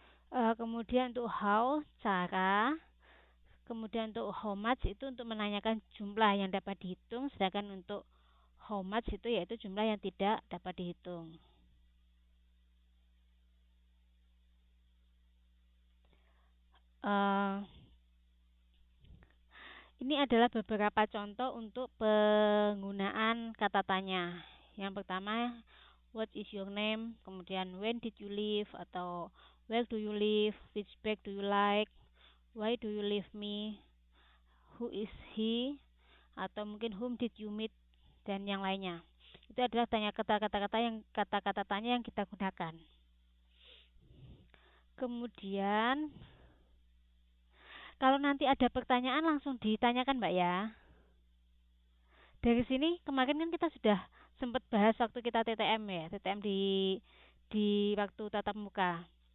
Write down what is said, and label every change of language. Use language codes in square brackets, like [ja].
[id] Kemudian untuk how cara. Kemudian untuk how much itu untuk menanyakan jumlah yang dapat dihitung, sedangkan untuk how much itu yaitu jumlah yang tidak dapat dihitung. Ini adalah beberapa contoh untuk penggunaan kata tanya. Yang pertama, [en] what is your name? [id] Kemudian [en] when did you leave? [id] Atau [en] where do you live? Which bag do you like? Why do you leave me? Who is he? [id] Atau mungkin [en] whom did you meet? [id] Dan yang lainnya. Itu adalah kata-kata tanya yang kita gunakan. Kemudian kalau nanti ada pertanyaan langsung ditanyakan Mbak ya. Dari sini kemarin kan kita sudah sempat bahas waktu kita TTM ya, TTM di waktu tatap muka.